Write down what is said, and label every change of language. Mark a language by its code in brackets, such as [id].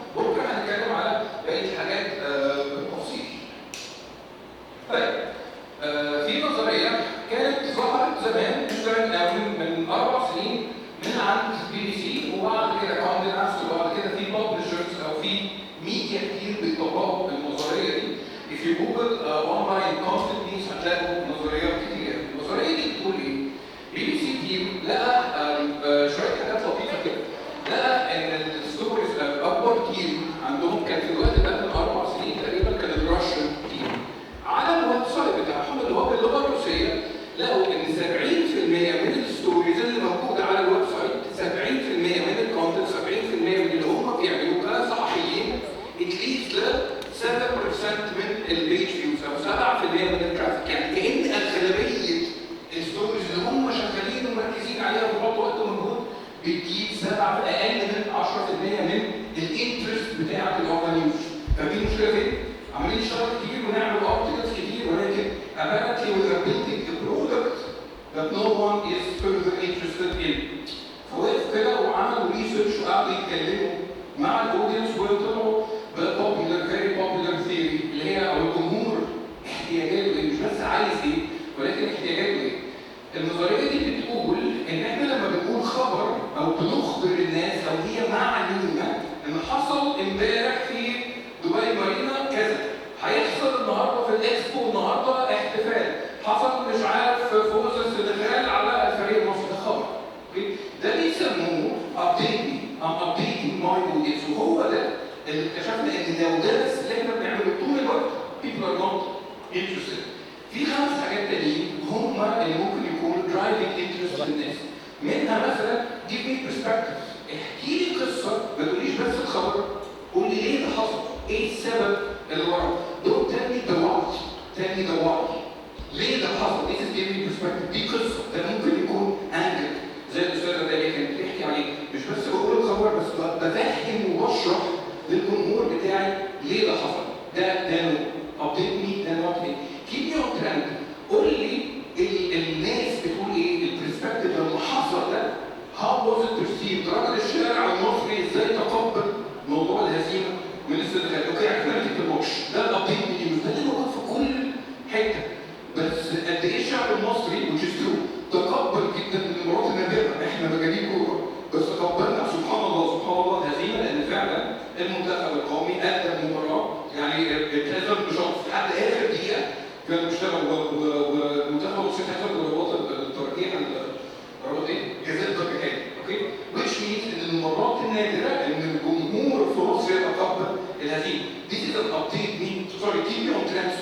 [ar] بكره هنتكلم على بقيه الحاجات بالتفصيل. طيب في نظريه كانت ظهرت زمان من 4 سنين من عند بي بي سي، وبعد كده كوندي نفسه، وبعد كده في ببلشرز او في ميديا كتير بيطبقوا النظريه دي. [en] if you google online content needs [ar] هتلاقوا نظريات كتير. النظريه دي بتقول ايه؟ بي بي سي تيم لقى شويه حاجات لطيفه كده. لقى ان الستوريز اكبر تيم عندهم كان في الوقت ده من 4 سنين تقريبا كان الراشن تيم. على الويب سايت بتاعهم اللي هو باللغه الروسيه لقوا ان 70% من الستوريز اللي موجوده على الويب سايت، 70% من الكونتنت، 70% من اللي هم بيعملوه كصحفيين اتليست ل 7% من البيج فيوز او 7% من الترافيك. يعني كأن اغلبيه الستوريز اللي هم شغالين ومركزين عليها وبيحطوا وقت ومجهود بتجيب اقل من 10% من الانترست بتاعه الاونلاين نيوز. فدي مشكله فين؟ عمالين نشتغل كتير ونعمل ارتكلز كتير، ولكن apparently [en] we are building a product that no one is further interested in. [ar] فوقف كده وعملوا ريسيرش وقعدوا يتكلموا مع الاودينس وطلعوا ببوبيلر فيري بوبيلر ثيوري اللي هي او الجمهور احتياجاته ايه، مش بس عايز ايه ولكن احتياجاته ايه. النظريه دي بتقول ان احنا لما بنقول خبر او بنخبر الناس او هي معلومه ان حصل امبارح في دبي مارينا كذا، هيحصل النهارده في الاكسبو النهارده احتفال، حصل مش عارف فوز السنغال على الفريق المصري، ده خبر. ده بيسموه [en] updating my audience، [ar] وهو ده اللي اكتشفنا ان لو ده بس اللي احنا بنعمله طول الوقت [en] people are not interested. [ar] في 5 حاجات تانيين هم اللي ممكن يكونوا [en] driving interest [ar] للناس. منها مثلا [en] give me perspective، [ar] احكي لي قصه، ما تقوليش بس الخبر، قول لي ليه ده حصل، ايه السبب اللي وراه. [en] Don't tell me the what، tell me the why. [ar] ليه ده حصل؟ [en] This is giving perspective، [ar] دي قصه، ده ممكن يكون angle زي الاستاذه داليا كانت بتحكي عليه، مش بس بقول الخبر بس بفهم وبشرح للجمهور بتاعي ليه ده حصل. ده نو update me، ده not me. [en] keep me on trend، [ar] قول لي الناس بتقول ايه، البرسبكتيف لما حصل ده [en] how was it perceived، [ar] رجل الشارع المصري ازاي تقبل موضوع الهزيمه من السنغال. اوكي عرفنا نتيجه الماتش، ده الابديت نيوز، ده اللي موجود في كل حته. بس قد ايه الشعب المصري [en] which is true [ar] تقبل جدا من المرات النادره، احنا مجانين كوره بس تقبلنا سبحان الله سبحان الله الهزيمه، لان فعلا المنتخب القومي قدم مباراه يعني اتهزم بشرف لحد اخر دقيقه كان بيشتغل، والمنتخب المصري اتهزم بضربات الترجيح ضربات جزاء ضربتين. اوكي [en] which means [ar] ان المرات النادره ان الجمهور في مصر يتقبل الهزيمه. [en] This is an update me sorry keep me on trend.